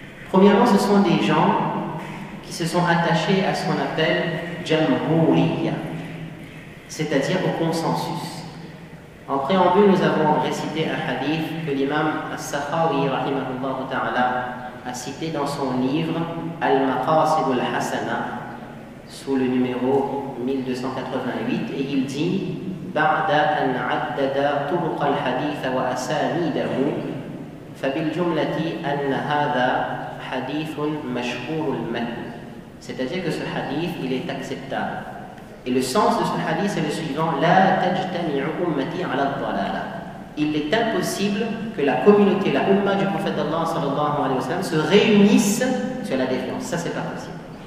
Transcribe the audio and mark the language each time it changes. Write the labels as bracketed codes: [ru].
[fr] Premièrement, ce sont des gens qui se sont attachés à ce qu'on appelle Jamhuriyya, c'est-à-dire au consensus. En préambule, nous avons récité un hadith que l'imam As-Sakhawi rahimahullah ta'ala a cité dans son livre Al-Maqasid al-Hasana sous le numéro 1288, et il dit [ar] بعد أن عدد طرق الحديث وأسانيده فبالجملة أن هذا حديث مشهور المتن. [fr] C'est-à-dire que ce hadith, il est acceptable. Et le sens de ce hadith est le suivant: [ar] لا تجتمع أمتي على الضلالة. [fr] Il est impossible que la communauté, la umma du prophète d'Allah sallallahu alayhi wa sallam se réunissent sur la défiance. Ça, c'est pas possible.